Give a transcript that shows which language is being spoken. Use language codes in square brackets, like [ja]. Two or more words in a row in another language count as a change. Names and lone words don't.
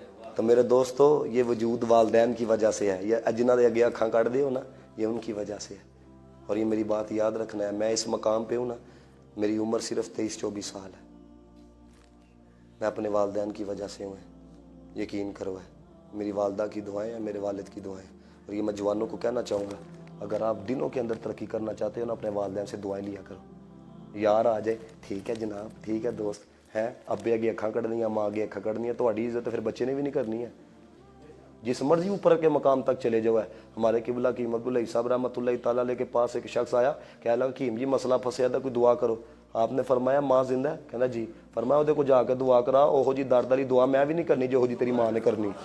[ur] تو میرے دوستو یہ وجود والدین کی وجہ سے ہے، یہ جنہوں نے [pa] اگے اکھاں کٹ دے ہو نا، [ur] یہ ان کی وجہ سے ہے۔ اور یہ میری بات یاد رکھنا ہے، میں اس مقام پہ ہوں نا، میری عمر صرف 23-24 سال ہے، میں اپنے والدین کی وجہ سے ہوں، یقین کرو ہے، میری والدہ کی دعائیں ہیں، میرے والد کی دعائیں ہیں۔ اور یہ میں جوانوں کو کہنا چاہوں گا، اگر آپ دنوں کے اندر ترقی کرنا چاہتے ہو نا، اپنے والدین سے دعائیں لیا کرو۔ یار آ جائے ٹھیک ہے جناب، ٹھیک ہے دوست ہے، [pa] ابے اگے اکھاں کڈنیاں، ماں اگے اکھاں کڈنیاں، تہاڈی عزت پھر بچے نے بھی نہیں کرنی ہے۔ [ur] جس مرضی اوپر کے مقام تک چلے جاؤ ہے۔ ہمارے قبلہ کی احمد اللہ صاحب [ar] رحمۃ اللہ تعالیٰ علیہ [ur] کے پاس ایک شخص آیا، کہہ لگا کہ جی مسئلہ پھنسیا تھا، کوئی دعا کرو۔ آپ نے فرمایا ماں زندہ ہے؟ کہنا جی۔ [pa] فرمایا وہ کو جا کے دعا کرا، اوہو جی درد والی دعا میں بھی نہیں کرنی جو جی تیری ماں نے کرنی۔